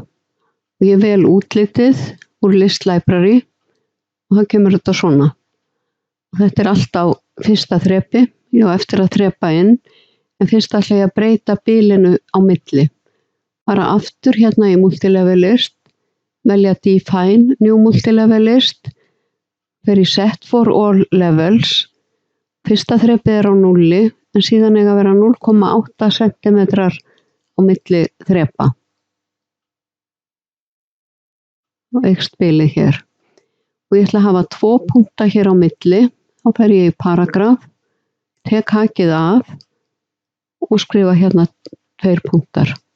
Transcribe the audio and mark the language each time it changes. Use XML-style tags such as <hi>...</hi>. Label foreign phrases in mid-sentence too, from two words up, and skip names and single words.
<is>Og ég vel útlitið úr</is> <en>list library</en> <is>og það kemur þetta svona. Og þetta er allt á fyrsta þrepi, ég á eftir að þrepa inn, en fyrst ætla ég að breyta bilinu á milli. Bara aftur hérna í</is> <en>multilevel list,</en> <is>velja</is> <en>define new multilevel list,</en> <is>fer í</is> <en>set for all levels,</en> <is>fyrsta þrepið er á 0 en síðan eiga að vera 0,8 cm á milli þrepa. Og eykst bilið hér. Og ég ætla að hafa 2 punkta hér á milli, þá fer ég í paragraf, tek hakið af og skrifa hérna 2 punktar.</is>